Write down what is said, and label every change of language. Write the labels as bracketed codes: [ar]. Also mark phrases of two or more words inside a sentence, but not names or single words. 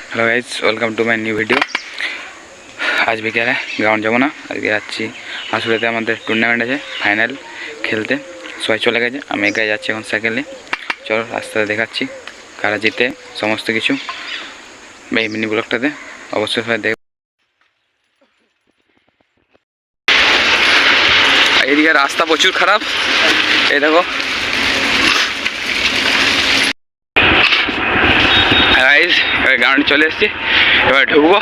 [en] hello guys, welcome to my new video. [bn] आज বিকেলে গ্রাউন্ড যাবো না, আজকে যাচ্ছি আসলেতে আমাদের টুর্নামেন্ট আছে, ফাইনাল খেলতে। সবাই চলে গেছে, আমি একাই যাচ্ছি এখন সাইকেলে। চলো রাস্তাতে দেখাচ্ছি কারা জিতে সমস্ত কিছু এই মিনি ব্লগটাতে অবশ্যই সবাই দেখ। এদিকে রাস্তা প্রচুর খারাপ, এই দেখো গাইস, এবার গ্রাউন্ডে চলে এসেছি, এবার ঢুকবো।